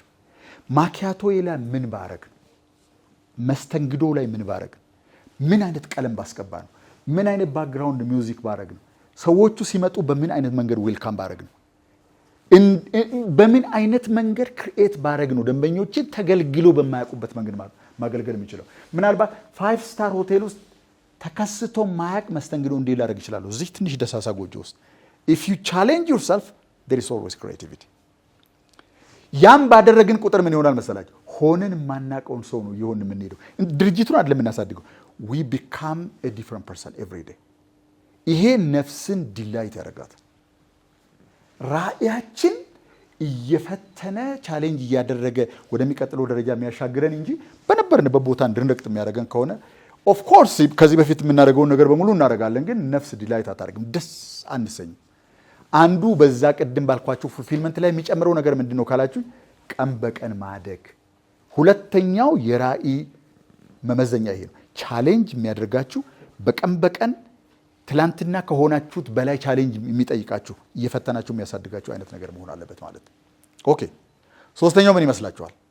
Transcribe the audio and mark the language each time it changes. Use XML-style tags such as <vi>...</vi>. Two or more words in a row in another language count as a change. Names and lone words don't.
<am>ማኪያቶ ላይ ምን ባረግ፣ መስተንግዶ ላይ ምን ባረግ፣ ምን አይነት ቀለም ባስገባ ነው፣ ምን አይነት</am> <en>background music</en> <am>ባረግ ነው፣ ሰዎቹ ሲመጡ በምን አይነት መንገድ ዌልካም ባረግ ነው፣ በምን አይነት መንገድ ክሪኤት ባረግ ነው ደንበኞችን ተገልግሎ በማያውቁበት መንገድ ማገልገል የሚችለው። ምናልባት 5 ስታር ሆቴል ውስጥ ተከስቶ ማያቅ መስተንግዶ እንዴ ላደርግ ይችላሉ። እዚህ ትንሽ ደሳሳ ጎጆ ውስጥ</am> <en>if you challenge yourself there is always creativity።</en> <am>ያም ባደረግን ቁጥር ምን ይሆናል መሰላችሁ? ሆነን የማናውቀውን ሰው ነው ይሆን የምንሄደው። ድርጅቱን አይደለም የምናሳድገው።</am> <en>we become a different person every day።</en> <am>ይሄ ነፍስን ዲላይት ያደርጋት። ራእያችን እየፈተነ ቻሌንጅ እያደረገ ወደሚቀጥለው ደረጃ የሚያሻግረን እንጂ በነበርንበት ቦታ እንድንረግጥ የሚያደርገን ከሆነ</am> <en>of course</en> <am>ከዚህ በፊት የምናደርገውን ነገር በሙሉ እናደርጋለን፣ ግን ነፍስ ዲላይት አታደርግም፣ ደስ አንሰኝም። አንዱ በዛ ቅድም ባልኳችሁ ፉልፊልመንት ላይ የሚጨምረው ነገር ምንድን ነው ካላችሁ፣ ቀን በቀን ማደግ፣ ሁለተኛው የራዕይ መመዘኛ ይሄ ነው። ቻሌንጅ የሚያደርጋችሁ በቀን በቀን ትላንትና ከሆናችሁት በላይ ቻሌንጅ የሚጠይቃችሁ እየፈተናችሁ የሚያሳድጋችሁ አይነት ነገር መሆን አለበት ማለት ነው። ኦኬ፣ ሶስተኛው ምን ይመስላችኋል?</am>